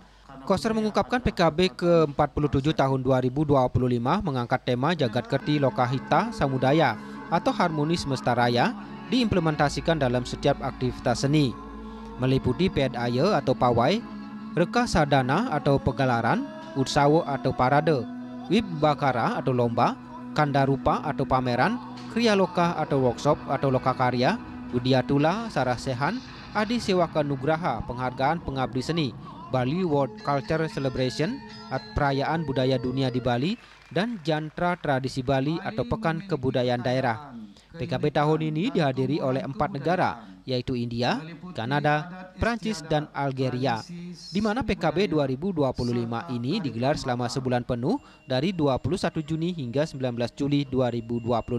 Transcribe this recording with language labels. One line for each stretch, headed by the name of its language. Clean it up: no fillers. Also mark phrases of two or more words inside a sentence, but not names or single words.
Indonesian: Koster mengungkapkan PKB ke-47 tahun 2025 mengangkat tema Jagat Kerti Lokahita Samudaya atau Harmoni Semesta Raya diimplementasikan dalam setiap aktivitas seni. Meliputi Pedaya atau pawai, Reka Sadana atau pegelaran, Utsawo atau parade, Wibbakara atau lomba, Kandarupa atau pameran, Kriyaloka atau workshop atau lokakarya, Widyatula Sarasehan, Adi Sewaka Nugraha penghargaan pengabdi seni, Bali World Culture Celebration atau perayaan budaya dunia di Bali, dan Jantra Tradisi Bali atau Pekan Kebudayaan Daerah. PKB tahun ini dihadiri oleh 4 negara, yaitu India, Kanada, Prancis, dan Algeria, di mana PKB 2025 ini digelar selama sebulan penuh dari 21 Juni hingga 19 Juli 2025.